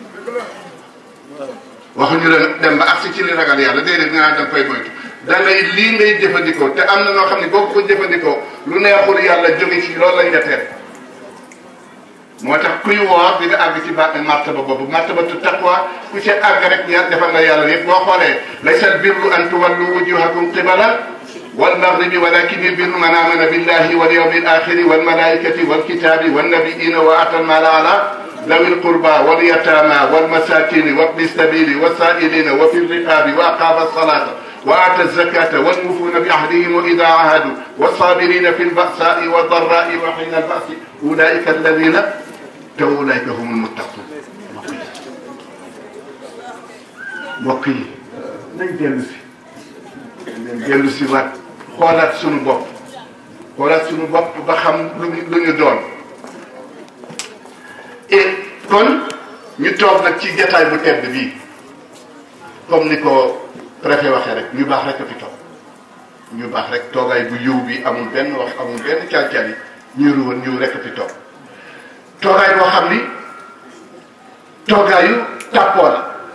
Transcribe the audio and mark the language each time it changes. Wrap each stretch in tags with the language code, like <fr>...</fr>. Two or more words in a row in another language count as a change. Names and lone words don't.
<wo>waxuñu la dem ba agsi ci li ragal yàlla déedéet nga naan da nga koy moytu da ngay lii ngay jëfandikoo te am na noo xam ne boo ko jëfandikoo lu neexul yàlla jóge ci loolu lañ la tere moo tax kuy woor di nga àgg ci martaba boobu martabatu taqwa ku ci àgg rek ñaar defal nga yàlla yëpp boo xoolee</wo> <ar>ليس البر أن تولوا وجوهكم قبل والمغرب ولكن البر من آمن بالله واليوم الآخر والملائكة والكتاب والنبيين وآتى المال على ذوي القربى واليتامى والمساكين وابن السبيل والسائلين وفي الرقاب وأقام الصلاة وآتى الزكاة والموفون بعهدهم إذا عاهدوا والصابرين في البأساء والضراء وحين البأس أولئك الذين أولئك هم المتقون.</ar> <wo>mbokk yi nañ dellu si waat xoolaat sunu bopp ba xam lu ñu doon. et kon ñu toog nag ci jataay bu tedd bii comme ni ko préfet waxee rek ñu baax rek a fi toog ñu baax rek toogaay bu yiw bi amul benn wax amul benn calcal yi ñu ruwoon ñëw rek a fi toog toogaay boo xam ni toogaayu tàppoo la</wo>